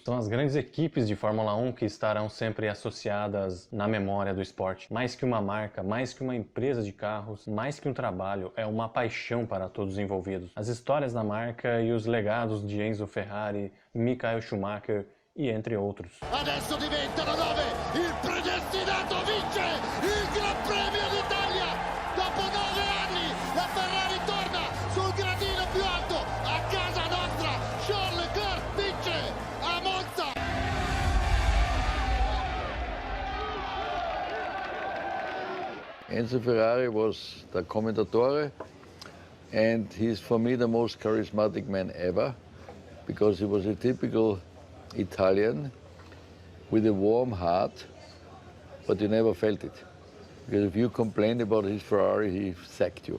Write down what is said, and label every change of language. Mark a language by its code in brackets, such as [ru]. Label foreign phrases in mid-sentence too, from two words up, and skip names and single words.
[pt] São as grandes equipes de Fórmula 1 que estarão sempre associadas na memória do esporte. Mais que uma marca, mais que uma empresa de carros, mais que um trabalho, é uma paixão para todos os envolvidos. As histórias da marca e os legados de Enzo Ferrari, Michael Schumacher e entre outros. [it] Adesso diventano 9, il predestinato vince il Gran Premio d'Italia. Dopo 9 anni la Ferrari torna sul gradino più alto, a casa nostra. Charles Leclerc vince a Monza. [en] Enzo Ferrari was the commentatore, and he's for me the most charismatic man ever, because he was a typical Italian with a warm heart, but you never felt it. Because if you complained about his Ferrari, he sacked you.